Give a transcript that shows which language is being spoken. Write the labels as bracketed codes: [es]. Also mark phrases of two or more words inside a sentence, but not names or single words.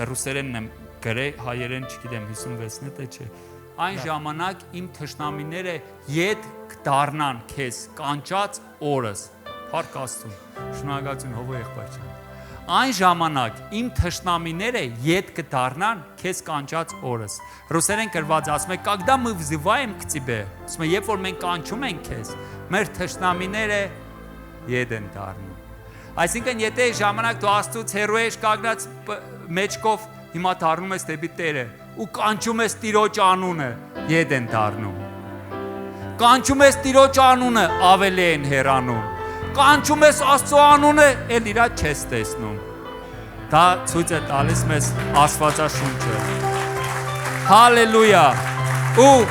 [hy] ռուսերենն եմ գրել, հայերեն չգիտեմ 56-ն է թե չէ։ Այն ժամանակ իմ թշնամիները ետ կդառնան քեզ կանչած օրս։ Փառք Աստծուն։ Շնորհակալություն Հովո եղբայր ջան։ Այն ժամանակ իմ թշնամիները ետ կդառնան քեզ կանչած օրս։ Ռուսերեն գրված ասում է, [ru] когда мы взываем к тебе, [hy] ասում է, երբ որ մենք կանչում ենք քեզ, մեր թշնամիները ետ են դառնում։ Այսինքն, եթե ժամանակ դու Աստծուց հեռու ես կանգնած մեջքով, հիմա դառնում ես դեպի Տերը ու կանչում ես Տիրոջ անունը, ետ են դառնում։ Կանչում ես Տիրոջ անունը, ավելի են հեռանում։ Կանչում ես Աստծո անունը, էլ իրա չես տեսնում։ Դա ցույց է տալիս մեզ Աստվածաշունչը։ Հալելույա։ Ու